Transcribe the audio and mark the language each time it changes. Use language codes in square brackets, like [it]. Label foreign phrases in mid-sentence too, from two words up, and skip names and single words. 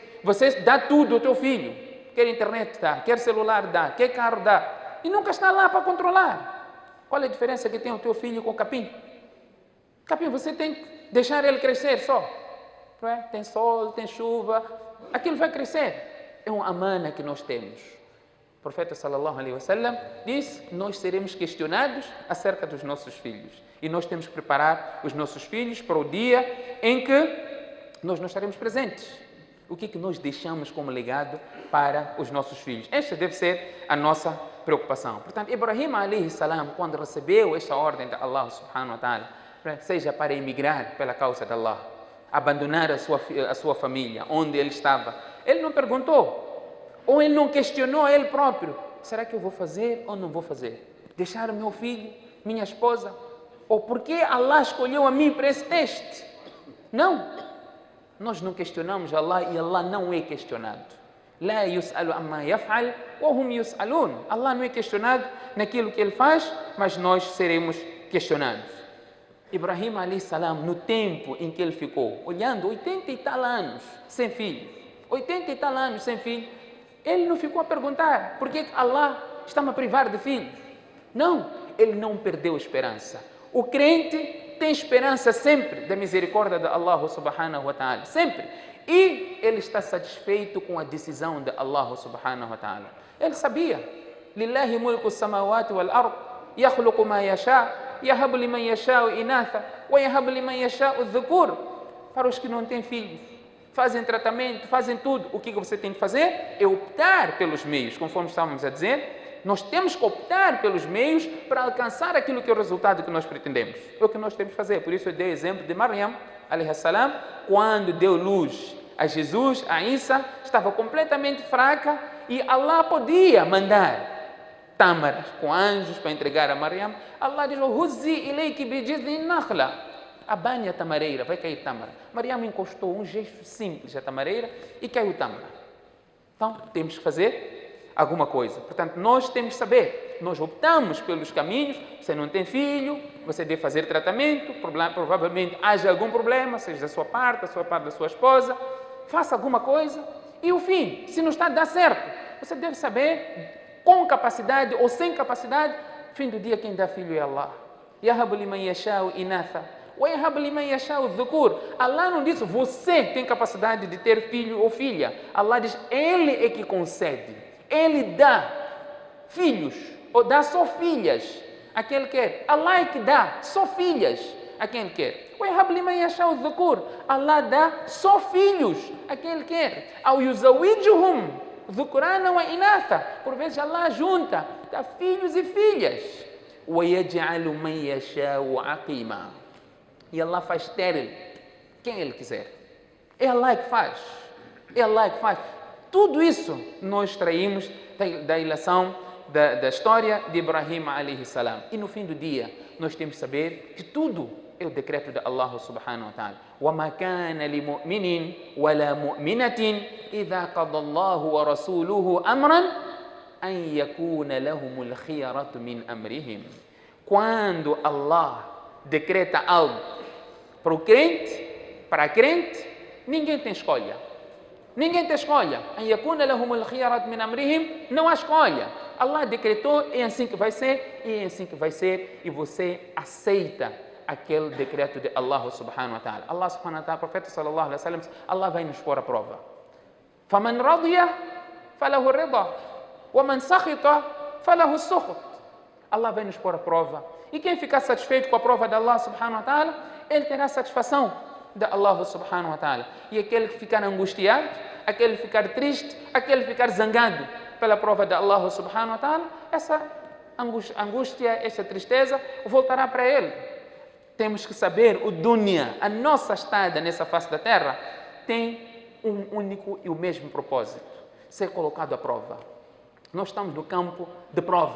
[pt] Você dá tudo ao teu filho. Quer internet dá, quer celular dá, quer carro dá. E nunca está lá para controlar. Qual é a diferença que tem o teu filho com o capim? Capim, você tem que deixar ele crescer só. Não é? Tem sol, tem chuva. Aquilo vai crescer. É uma amana que nós temos. O profeta [ar] صلى الله عليه وسلم [pt] disse que nós seremos questionados acerca dos nossos filhos. E nós temos que preparar os nossos filhos para o dia em que nós não estaremos presentes. O que é que nós deixamos como legado para os nossos filhos? Esta deve ser a nossa preocupação. Portanto, Ibrahim [ar] عليه السلام, [pt] quando recebeu esta ordem de Allah [ar] سبحانه وتعالى, [pt] seja para emigrar pela causa de Allah, abandonar a sua família, onde ele estava, ele não perguntou, ou ele não questionou ele próprio: será que eu vou fazer ou não vou fazer? Deixar o meu filho, minha esposa? Ou por que Allah escolheu a mim para esse teste? Não. Nós não questionamos Allah e Allah não é questionado. [ar] لا يسأل عما يفعل وهم يسألون. [pt] Allah não é questionado naquilo que ele faz, mas nós seremos questionados. Ibrahim [ar] عليه السلام, [pt] no tempo em que ele ficou, olhando 80 e tal anos sem filho, 80 e tal anos sem filho, ele não ficou a perguntar por que Allah está-me a privar de filhos. Não, ele não perdeu a esperança. O crente tem esperança sempre da misericórdia de Allah [ar] سبحانه وتعالى, [pt] sempre. E ele está satisfeito com a decisão de Allah [ar] سبحانه وتعالى. [pt] Ele sabia, [ar] لله ملك السماوات والأرض، يخلق ما يشاء، يهب لمن يشاء إناثا، ويهب لمن يشاء الذكور. [pt] Para os que não têm filhos, fazem tratamento, fazem tudo. O que você tem que fazer? É optar pelos meios, conforme estávamos a dizer. Nós temos que optar pelos meios para alcançar aquilo que é o resultado que nós pretendemos. É o que nós temos que fazer. Por isso eu dei o exemplo de Maryam, [ar] عليه السلام, [pt] quando deu luz a Jesus, a Isa, estava completamente fraca e Allah podia mandar tâmaras com anjos para entregar a Maryam. Allah diz: [ar] "هزي إليك بجذع النخلة", [pt] abane a tamareira, vai cair tâmara. Maryam encostou um gesto simples à tamareira e caiu tâmara. Então, temos que fazer alguma coisa. Portanto, nós temos que saber, nós optamos pelos caminhos. Você não tem filho, você deve fazer tratamento, provavelmente haja algum problema, seja da sua parte da sua esposa, faça alguma coisa. E o fim, se não está a dar certo, você deve saber, com capacidade ou sem capacidade, fim do dia quem dá filho é Allah. [ar] يهب لمن يشاء إناثا، ويهب لمن يشاء الذكور. [pt] Allah não diz você tem capacidade de ter filho ou filha. Allah diz Ele é que concede. Ele dá filhos ou dá só filhas a quem Ele quer. Allah é que dá só filhas a quem Ele quer. [ar] ويهب لمن يشاء الذكور. [pt] Allah dá só filhos a quem Ele quer. [ar] أو يزوجهم ذكرانا وإناثا. [pt] Por vezes Allah junta, dá filhos e filhas. [ar] ويجعل من يشاء عقيما. [pt] E Allah faz estéril quem Ele quiser. É Allah que faz. É Allah que faz. Tudo isso nós extraímos da ilação da história de Ibrahim [ar] عليه السلام. [pt] E no fim do dia, nós temos que saber que tudo é o decreto de Allah [ar] سبحانه وتعالى. وَمَا كَانَ لِمُؤْمِنٍ وَلَا مُؤْمِنَةٍ إِذَا قَضَى اللَّهُ وَرَسُولُهُ أَمْرًا أَنْ يَكُونَ لَهُمُ الْخِيَرَةُ مِنْ أَمْرِهِمْ. [pt] Quando Allah decreta algo para a crente, ninguém tem escolha. Ninguém tem escolha. [ar] أَنْ يَكُونَ لَهُمُ الْخِيَرَةُ مِنْ أَمْرِهِمْ. [pt] Não há escolha. Allah decretou, é assim que vai ser, e é assim que vai ser, e você aceita aquele decreto de Allah [ar] سبحانه وتعالى. [pt] Allah [ar] سبحانه وتعالى, [pt] profeta [ar] صلى الله عليه وسلم, [pt] Allah vai nos pôr à prova. [ar] فَمَنْ رَضِيَ فَلَهُ الرِّضَى وَمَنْ سَخِطَ فَلَهُ السُّخْطُ. [pt] Allah vai nos pôr à prova. E quem ficar satisfeito com a prova de Allah [ar] سبحانه وتعالى, [pt] ele terá satisfação de Allah [ar] سبحانه وتعالى. [pt] E aquele que ficar angustiado, aquele que ficar triste, aquele que ficar zangado pela prova de Allah [ar] سبحانه وتعالى, [pt] essa angústia, essa tristeza voltará para ele. Temos que saber, o dunya, a nossa estada nessa face da terra, tem um único e o mesmo propósito: ser colocado à prova. Nós estamos no campo de prova.